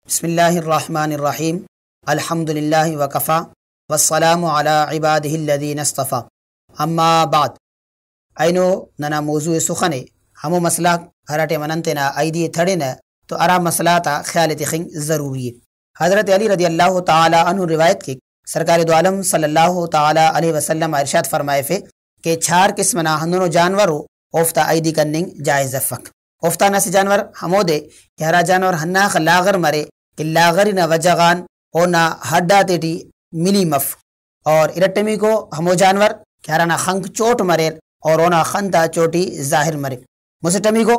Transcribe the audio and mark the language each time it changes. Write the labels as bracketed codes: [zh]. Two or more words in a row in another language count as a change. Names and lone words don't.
[ar] بسم اللہ الرحمن الرحیم الحمد للہ وکفا والسلام علی عبادہ الذین اصطفیٰ اما بعد [brh] اینو ننا موضوع سخنے ہمو مسئلہ ہراٹے مننتنا ایدی تھڑن تو ارا مسئلہ تا خیال تخنگ [ur] ضروری ہے۔ [brh] حضرت علی [ar] رضی اللہ تعالی عنہ [brh] روایت کی [ur] سرکار دو عالم [ar] صلی اللہ تعالی علیہ وسلم [ur] ارشاد فرمائے [brh] فے کہ چھار قسم نہ ہنو جانورو اوفتا ایدی کننگ جائز فک اوفتا نہ جانور ہمو دے کہ ہرا جانور ہنا لاغر مرے کہ لاغر نہ وجغان او نہ ہڈا تیٹی ملی مف اور ارٹمی کو ہمو جانور کہ ہرا نہ خنک چوٹ مرے اور اونا خنتا چوٹی ظاہر مرے مسٹمی کو